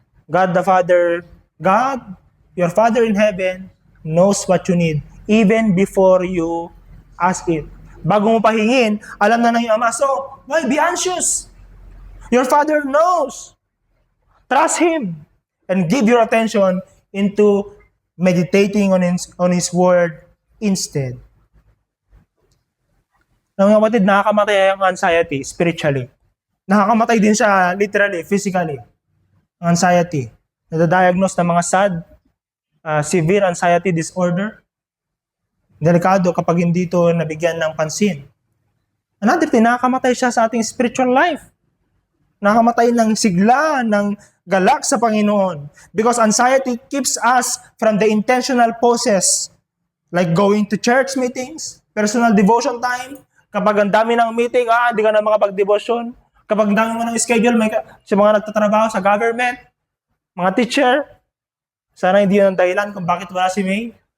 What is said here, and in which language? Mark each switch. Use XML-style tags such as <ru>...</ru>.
<en>God the Father, God, your Father in heaven, knows what you need, even before you ask it.</en> <tl>Bago mo pahingin, alam na ng iyong Ama,</tl> <en>so, why be anxious? Your Father knows. Trust Him and give your attention into meditating on His Word instead.</en> <tl>Mga kapatid, nakakamatay ang anxiety spiritually. Nakakamatay din siya literally, physically. Anxiety. Nadadiagnose ng mga SAD, severe anxiety disorder. Delikado kapag hindi ito nabigyan ng pansin.</tl> <en>Another thing,</en> <tl>nakakamatay siya sa ating spiritual life. Nakakamatay ng sigla, ng galak sa Panginoon.</tl> <en>Because anxiety keeps us from the intentional process. Like going to church meetings, personal devotion time.</en> <tl>Kapag ang dami ng meeting, hindi ka na makapag-devotion. Kapag ang dami mo ng schedule, sa mga nagtatrabaho sa government, mga teacher, sana hindi yun ang dahilan kung bakit wala si May.</tl>